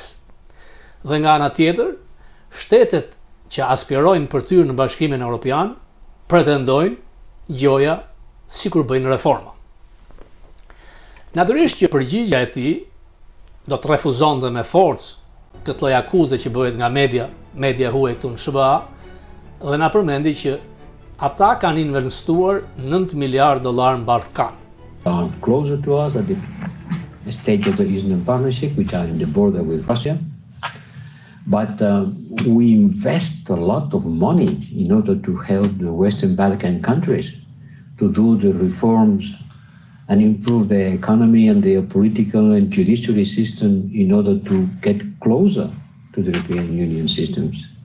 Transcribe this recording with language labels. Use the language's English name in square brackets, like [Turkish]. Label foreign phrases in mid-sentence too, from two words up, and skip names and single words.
[Albanian] Dhe nga ana tjetër, shtetet që aspirojnë për të hyrë në Bashkimin Evropian pretendojnë gjoja sikur bëjnë reforma. Natyrisht që përgjigjja e tij do të refuzonte me forcë këtë lloj akuze që bëhet nga media huaj këtu në SBA, dhe na përmendi që ata kanë investuar $9 miliard në Ballkan. [English] Closer to us are the states of the Eastern Partnership, which are in the border with Russia. But we invest a lot of money in order to help the Western Balkan countries to do the reforms and improve their economy and their political and judiciary system in order to get closer to the European Union systems.